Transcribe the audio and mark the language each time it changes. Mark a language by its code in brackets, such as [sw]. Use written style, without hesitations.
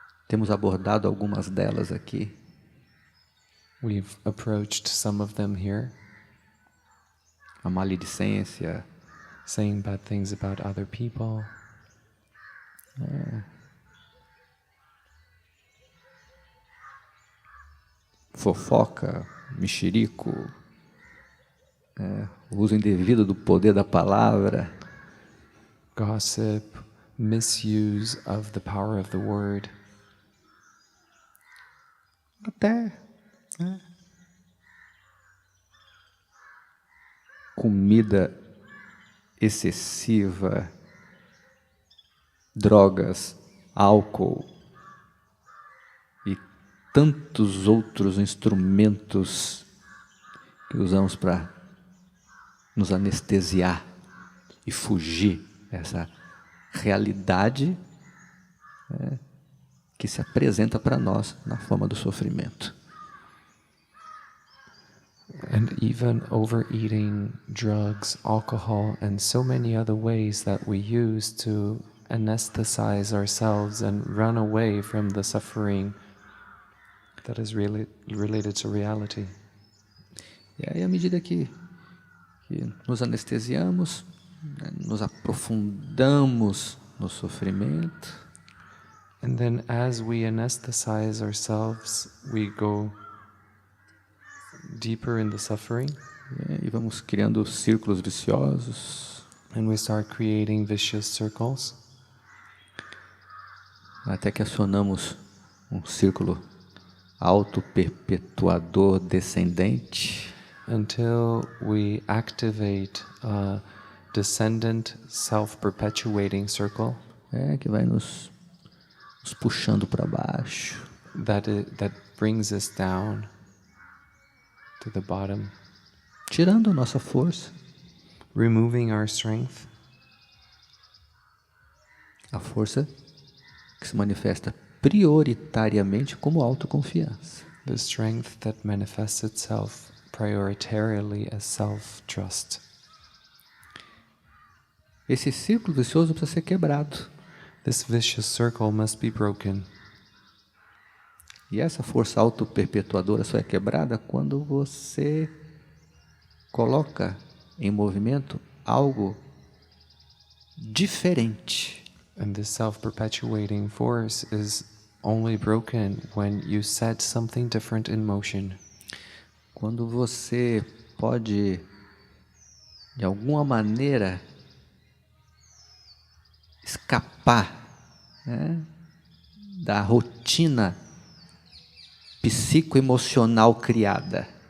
[pt] Temos abordado algumas delas aqui. [en] We've approached some of them here, [pt] A maledicência, [en] saying bad things about other people, [pt] fofoca, mexerico, o uso indevido do poder da palavra, [en] gossip, misuse of the power of the word, [pt] até comida excessiva, drogas álcool e tantos outros instrumentos que usamos para nos anestesiar e fugir dessa realidade que se apresenta para nós na forma do sofrimento. [en] And even overeating, drugs, alcohol, and so many other ways that we use to anesthetize ourselves and run away from the suffering that is really related to reality. [pt] E aí, à medida que nos anestesiamos, nos aprofundamos no sofrimento, [en] And then as we anesthetize ourselves, we go deeper in the suffering, [pt] e vamos criando círculos viciosos, [en] and we start creating vicious circles, [pt] até que acionamos um círculo auto-perpetuador descendente, [en] until we activate a descendant self-perpetuating circle [pt] que vai nos puxando para baixo, [en] that brings us down to the bottom, [pt] tirando a nossa força, [en] removing our strength, [pt] a força que se manifesta prioritariamente como autoconfiança. [en] the strength that manifests itself prioritarily as self-trust. [pt] Esse círculo vicioso precisa ser quebrado. [en] This vicious circle must be broken. [pt] E essa força auto-perpetuadora só é quebrada quando você coloca em movimento algo diferente. [en] And this self-perpetuating force is only broken when you set something different in motion. [pt] Quando você pode, de alguma maneira, escapar da rotina psicoemocional criada.